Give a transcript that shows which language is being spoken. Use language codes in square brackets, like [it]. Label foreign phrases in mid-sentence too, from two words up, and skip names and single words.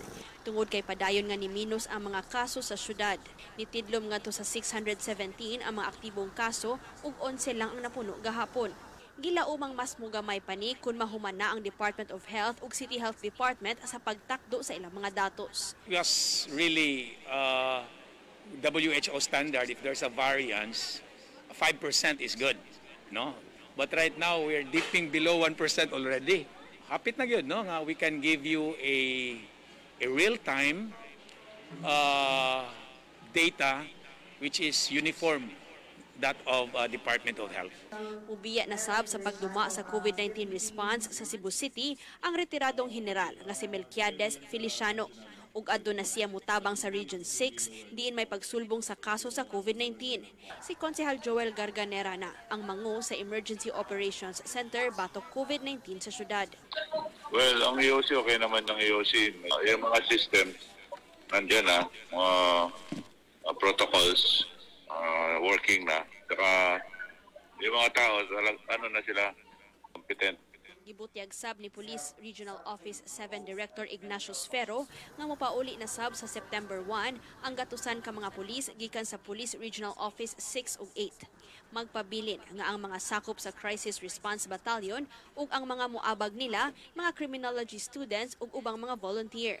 [ceb] Tungod kay padayon nga ni minus ang mga kaso sa syudad. Nitidlom nga to sa 617 ang mga aktibong kaso ug 11 lang ang napuno gahapon. Gilaumang mas mugamay pa ni kung mahuman na ang Department of Health ug City Health Department sa pagtakdo sa ilang mga datos. [en] Yes, really WHO standard, if there's a variance, 5% is good, no? But right now we're dipping below 1% already. [ceb] Hapit na gyud, no? Nga [en] we can give you a real-time data which is uniform, that of Department of Health. [ceb] Ubiya na sab sa pagduma sa COVID-19 response sa Cebu City ang retiradong general nga si Melquiades Feliciano. Ug adto na siya mutabang sa Region 6 diin may pagsulbong sa kaso sa COVID-19. Si Konsehal Joel Garganera na ang mangu sa Emergency Operations Center batok COVID-19 sa syudad. [tl] Well, ang EOC okay naman ng EOC. Yung mga systems nandiyan na, mga protocols working na. Saka yung mga tao, ano na sila, competent. [ceb] Gibutyag sab ni Police Regional Office 7 Director Ignacio Sfero nga mopauli na sab sa September 1 ang gatusan ka mga pulis gikan sa Police Regional Office 6 ug 8. Magpabilin nga ang mga sakop sa Crisis Response Battalion ug ang mga muabag nila, mga criminology students ug ubang mga volunteer.